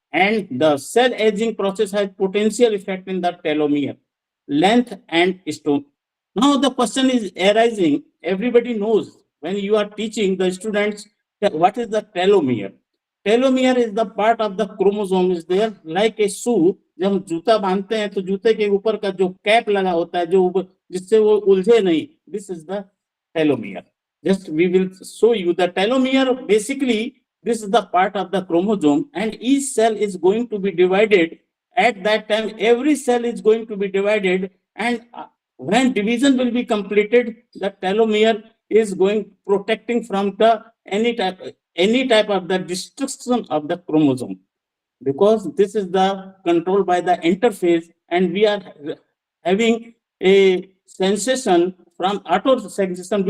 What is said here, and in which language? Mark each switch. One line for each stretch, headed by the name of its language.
English: And the cell aging process has potential effect in the telomere, length and stone. Now the question is arising, everybody knows when you are teaching the students what is the telomere. Telomere is the part of the chromosome is there, like a shoe.
Hindi: जब हम जूता बांधते हैं तो जूते के ऊपर का जो कैप लगा होता है जो जिससे वो उलझे नहीं,
English: this is the telomere. Just we will show you the telomere. Basically, this is the part of the chromosome, and each cell is going to be divided. At that time, every cell is going to be divided, and when division will be completed, the telomere is going protecting from the any type of the destruction of the chromosome, because this is the control by the interface, and we are having a sensation from auto sensation.